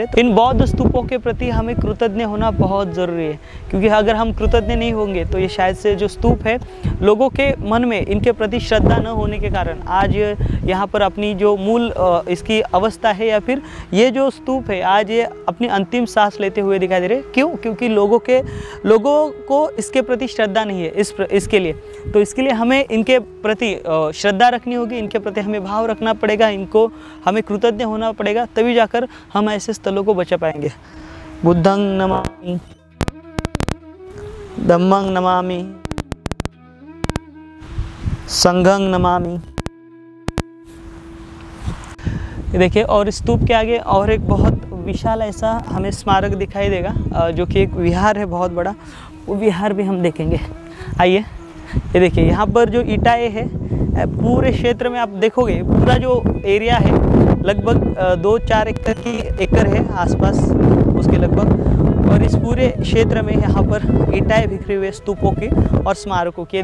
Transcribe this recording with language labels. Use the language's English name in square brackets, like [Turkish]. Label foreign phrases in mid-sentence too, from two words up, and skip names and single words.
[Hindi] तो इन बौद्ध स्तूपों के प्रति हमें कृतज्ञ होना बहुत ज़रूरी है क्योंकि अगर हम कृतज्ञ नहीं होंगे तो ये शायद से जो स्तूप है लोगों के मन में इनके प्रति श्रद्धा न होने के कारण आज यहाँ पर अपनी जो मूल इसकी अवस्था है या फिर ये जो स्तूप है आज ये अपनी अंतिम सांस लेते हुए दिखाई दे रहे। क्यों? क्योंकि लोगों को इसके प्रति श्रद्धा नहीं है इसके लिए। तो इसके लिए हमें इनके प्रति श्रद्धा रखनी होगी, इनके प्रति हमें भाव रखना पड़ेगा, इनको हमें कृतज्ञ होना पड़ेगा, तभी जाकर हम ऐसे स्थलों को बचा पाएंगे। [Pali] बुद्धं नमामि, धम्मं नमामि, संघं नमामि। [Hindi] देखिए और स्तूप के आगे और एक बहुत विशाल ऐसा हमें स्मारक दिखाई देगा जो कि एक विहार है बहुत बड़ा, वो विहार भी हम देखेंगे। आइए ये देखिए यहाँ पर जो ईंटें है पूरे क्षेत्र में आप देखोगे पूरा जो एरिया है लगभग 2-4 एकड़ है आसपास उसके लगभग और इस पूरे क्षेत्र में यहाँ पर ईंटें बिखरे हुए स्तूपों की और स्मारकों की।